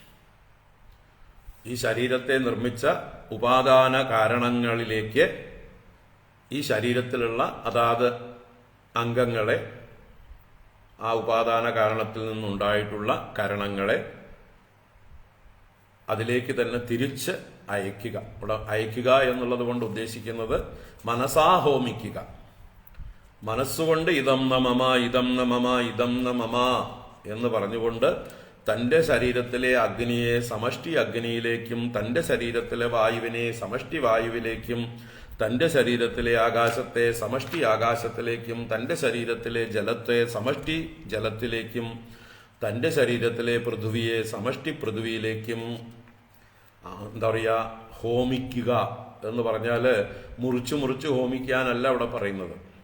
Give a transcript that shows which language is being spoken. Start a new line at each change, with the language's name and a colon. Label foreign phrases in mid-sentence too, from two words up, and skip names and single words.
Malayalam: ഈ ശരീരത്തെ നിർമ്മിച്ച ഉപാദാന കാരണങ്ങളിലേക്ക്, ഈ ശരീരത്തിലുള്ള അതാത് അംഗങ്ങളെ, ആ ഉപാദാന കാരണത്തിൽ നിന്നുണ്ടായിട്ടുള്ള കരണങ്ങളെ അതിലേക്ക് തന്നെ തിരിച്ച് അയക്കുക. ഇവിടെ അയക്കുക എന്നുള്ളത് കൊണ്ട് ഉദ്ദേശിക്കുന്നത് മനസാ ഹോമിക്കുക. മനസ്സുകൊണ്ട്
Sanskrit: ഇതം ന മമ ഇതം ന മമ ഇതം ന മമ
Malayalam: എന്ന് പറഞ്ഞുകൊണ്ട് തൻ്റെ ശരീരത്തിലെ അഗ്നിയെ സമഷ്ടി അഗ്നിയിലേക്കും, തൻ്റെ ശരീരത്തിലെ വായുവിനെ സമഷ്ടി വായുവിലേക്കും, തൻ്റെ ശരീരത്തിലെ ആകാശത്തെ സമഷ്ടി ആകാശത്തിലേക്കും, തൻ്റെ ശരീരത്തിലെ ജലത്തെ സമഷ്ടി ജലത്തിലേക്കും, തൻ്റെ ശരീരത്തിലെ പൃഥ്വിയെ സമഷ്ടി പൃഥ്വിയിലേക്കും എന്താ പറയുക ഹോമിക്കുക എന്ന് പറഞ്ഞാൽ മുറിച്ചു മുറിച്ച് ഹോമിക്കാനല്ല അവിടെ പറയുന്നത്.